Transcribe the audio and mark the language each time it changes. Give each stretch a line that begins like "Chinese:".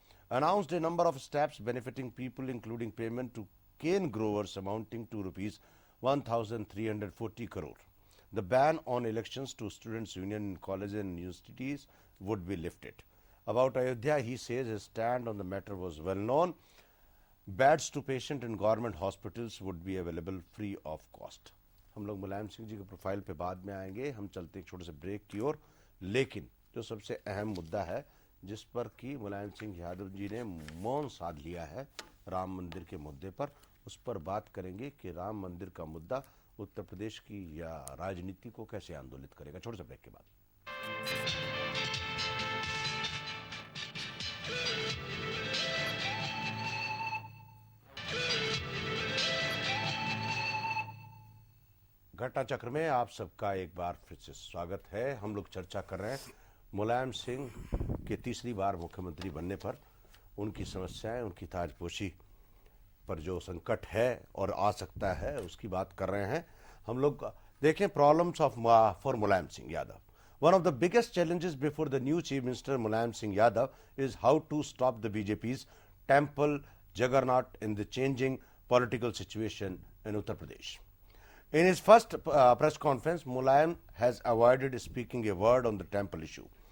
English: Announced a number of steps benefiting people, including payment to cane growers amounting to rupees 1,340 crore. The ban on elections to students' union in colleges and universities would be lifted. About Ayodhya, he says his stand on the matter was well known. Beds to patient in government hospitals would be available free of cost.
Hindi: हम लोग मुलायम सिंह जी के profile पे बाद में आएंगे, हम चलते एक छोटे से ब्रेक की ओर। लेकिन जो सबसे अहम मुद्दा है जिस पर कि मुलायम सिंह यादव जी ने मौन साध लिया है राम मंदिर के मुद्दे पर, उस पर बात करेंगे कि राम मंदिर का मुद्दा उत्तर प्रदेश की या राजनीति को कैसे आंदोलित करेगा। छोटे से ब्रेक के बाद। घटना चक्र में आप सबका एक बार फिर से स्वागत है। हम लोग चर्चा कर रहे हैं मुलायम सिंह के तीसरी बार मुख्यमंत्री बनने पर, उनकी समस्याएं, उनकी ताजपोशी पर जो संकट है और आ सकता है उसकी बात कर रहे हैं हम लोग। देखें
English: Problems of for Mulayam Singh Yadav. One of the biggest challenges before the new Chief Minister Mulayam Singh Yadav is how to stop the BJP's temple juggernaut in the changing political situation in Uttar Pradesh. In his first press conference, Mulayam has avoided speaking a word on the temple issue.